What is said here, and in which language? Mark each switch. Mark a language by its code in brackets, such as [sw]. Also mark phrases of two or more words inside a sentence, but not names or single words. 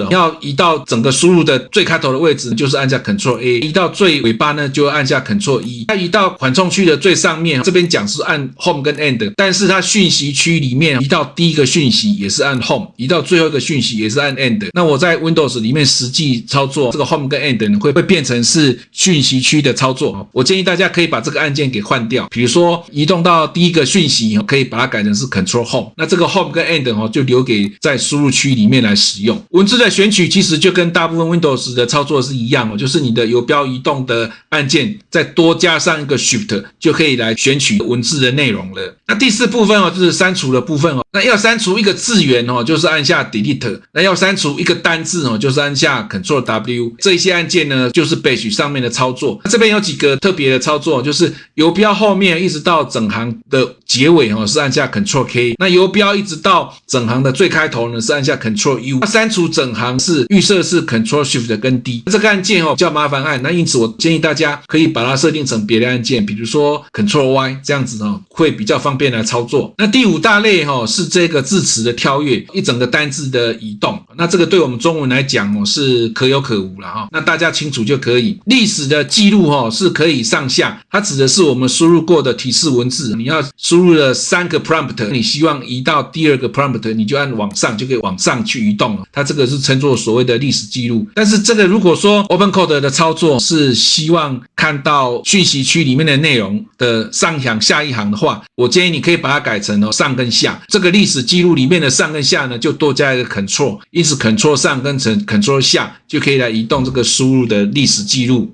[zh] 要移到整個輸入的最開頭的位置就是按下 Ctrl A， 移到最尾巴呢就按下 Ctrl E。它移到緩衝區的最上面，這邊講是按 Home 跟 End， 但是它訊息區裡面移到第一個訊息也是按 Home， 移到最後一個訊息也是按 End。那我在 Windows 裡面實際操作這個 Home 跟 End 呢，會變成是訊息區的操作。我建議大家可以把這個按鍵給換掉，比如說移動到第一個訊息可以把它改成是 Ctrl Home， 那這個 Home 跟 End 就留給在輸入區裡面來使用。文字的選取其實就跟大部分 Windows 的操作是一樣就是你的游標移動的按鍵再多加上一個 Shift 就可以來選取文字的內容了。那第4部分就是刪除的部分那要刪除一個字元就是按下 Delete， 那要刪除一個單字就是按下 Ctrl W。這一些按鍵呢就是 Bash 上面的操作。這邊有幾個特別的操作，就是游標後面一直到整行的結尾是按下 Ctrl K， 那游標一直到整行的最開頭呢是按下 Ctrl U。那刪除整行是預設是 Ctrl Shift 跟 D，這個按鍵比較麻煩按，那因此我建議大家可以把它設定成別的按鍵，比如說 Ctrl Y， 這樣子會比較方便來操作。那第5大類是這個字詞的跳躍，一整個單字的移動，那這個對我們中文來講是可有可無啦那大家清楚就可以。歷史的記錄是可以上下，它指的是我們輸入過的提示文字，你要輸入了3個 prompt， 你希望移到第2個 prompt， 你就按往上就可以往上去移動，它這個是稱作所謂的歷史記錄。但是這個如果說 Open Code 的操作是希望看到訊息區裡面的內容的上一行下一行的話，我建議你可以把它改成上跟下。這個歷史記錄裡面的上跟下呢就多加一個 Ctrl， 因此 Ctrl 上跟 Ctrl 下就可以來移動這個輸入的歷史記錄。